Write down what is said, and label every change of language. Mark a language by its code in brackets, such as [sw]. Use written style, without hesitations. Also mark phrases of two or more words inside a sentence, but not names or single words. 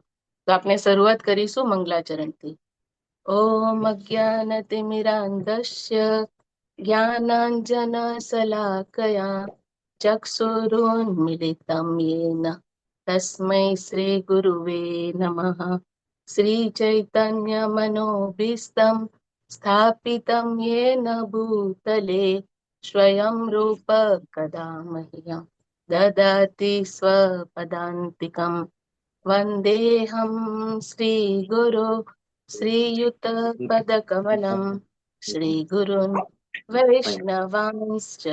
[gu] તો આપણે શરૂઆત કરીશું મંગલાચરણથી. [sa] ઓમ અજ્ઞાનતિમિરાન્ધસ્ય જ્ઞાનાંજન શલાકયા ચક્ષુરુન્મિલિतं येन તસ્મૈ શ્રી ગુરુવે નમઃ. શ્રી ચૈતન્ય મનોભીષ્ટં સ્થાપિतं येन भूतले स्वयं रूप कदा मह्यं ददाति स्वपदान्तिकं. वन्देऽहं श्रीगुरो श्रीयुतपदकमलं श्रीगुरुन् वैष्णवांश्च